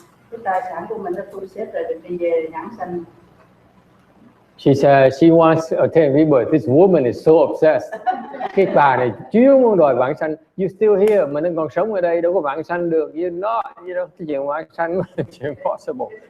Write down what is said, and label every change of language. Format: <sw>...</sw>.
<vi>Cái tài sản của mình nó thu xếp rồi đi về nhãn sanh.</vi> <en>She said she wants to attain rebirth. This woman is so obsessed.</en> <vi>Cái bà này chuyên muốn đòi vãng sanh.</vi> <en>You still here,</en> <vi>mà nên còn sống ở đây đâu có vãng sanh được.</vi> <en>You're not,</en> <vi>cái chuyện vãng sanh là chuyện possible.</vi>